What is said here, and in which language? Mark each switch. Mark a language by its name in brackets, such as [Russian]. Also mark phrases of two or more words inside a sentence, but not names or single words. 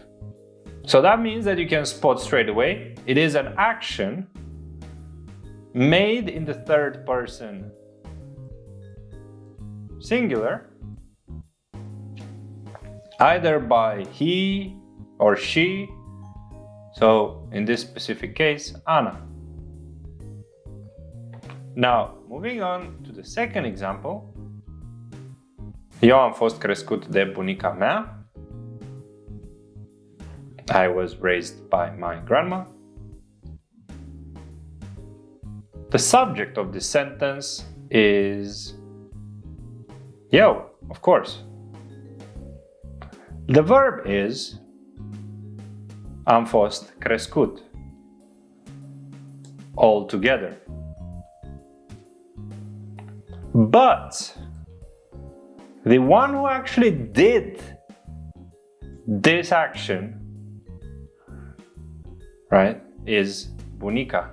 [English] So that means that you can spot straight away it is an action made in the 3rd person singular, either by he or she, so in this specific case, Ana. Now, moving on to the second example. [Romanian] Eu am fost crescut de bunica mea. [English] I was raised by my grandma. The subject of this sentence is eu, of course. The verb is [Romanian] am fost crescut, [English] all together. But the one who actually did this action right, is bunica.